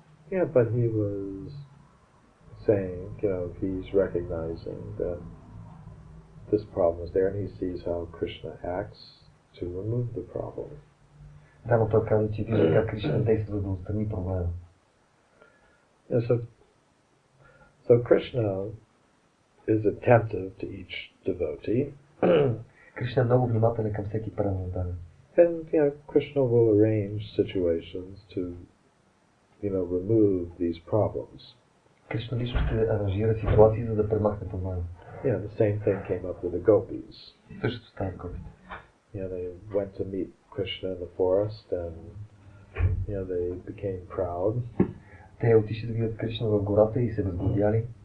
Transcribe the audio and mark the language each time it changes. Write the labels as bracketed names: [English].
[English] Yeah, but he was saying, you know, he's recognizing that this problem is there, and he sees how Krishna acts to remove the problem. [Bulgarian] Да, но той казва, че вижда как Кришна действа, за да отстрани проблема. [English] Yeah, so Krishna is attentive to each devotee. [Bulgarian] Кришна е много внимателен към всеки преданен. [English] And you know, Krishna will arrange situations to, you know, remove these problems. [Bulgarian] Кришна лично ще аранжира ситуации, за да премахне проблема. [English] Yeah, the same thing came up with the gopis. [Bulgarian] Същото става с гопите. [English] You know, they went to meet Krishna in the forest, and you know, they became proud. [Bulgarian] Те отишли да видят Кришна в гората и се възгордяли.